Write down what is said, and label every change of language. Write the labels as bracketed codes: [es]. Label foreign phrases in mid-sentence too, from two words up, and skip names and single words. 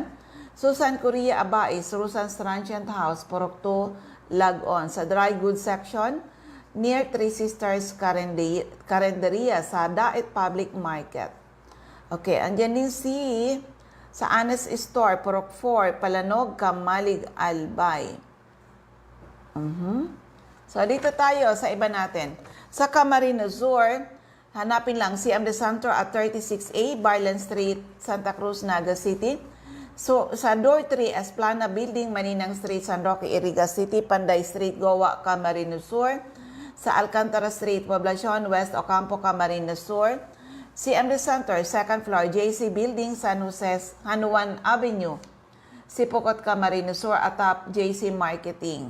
[tl] Susan Correa Abais, Susan's Transient House, Purok 2, Lagon. Sa Dry Goods Section, near Three Sisters Carenderia sa Daet Public Market. Okay, andyan din sa Honest Store, Purok 4, Palanog, Kamalig, Albay. So, dito tayo sa iba natin. Sa Camarines Sur, hanapin lang CMD Center at 36A, Barland Street, Santa Cruz, Naga City. So, sa door 3, Esplana Building, Maninang Street, San Roque, Iriga City, Panday Street, Goa, Camarines Sur. Sa Alcantara Street, Poblacion West, Ocampo, Camarines Sur. CMD Center, [en] second floor, [tl] JC Building, San Jose, Juan Avenue, Sipocot, Camarines Sur, atap JC Marketing.